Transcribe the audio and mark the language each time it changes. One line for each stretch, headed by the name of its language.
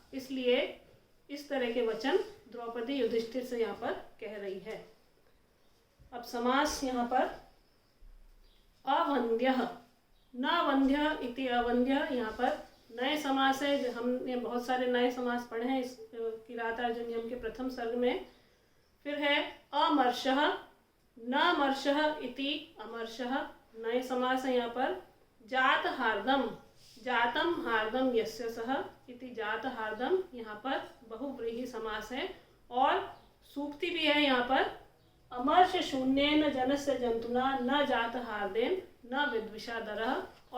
Hindi: इसलिए इस तरह के वचन द्रौपदी युधिष्ठिर से यहाँ पर कह रही है। अब समास यहाँ पर अवंद्यः,
Sanskrit: न वंद्य इति अवंद्य,
Hindi: यहाँ पर नए समास है। जो हमने बहुत सारे नए समास पढ़े हैं इस किरातार्जुनीयम के प्रथम सर्ग में। फिर है
Sanskrit: अमर्षः, न मर्षः इति अमर्षः,
Hindi: नए समास है यहाँ पर।
Sanskrit: जात हार्दम, जातम हार्दम यस्य सह इति जात हार्दम
Hindi: यहाँ पर बहुव्रीहि समास है। और सूक्ति भी है यहाँ पर,
Sanskrit: अमर्ष शून्येन जनस्य जंतुना न जात हार्देन न विद्विषादरः।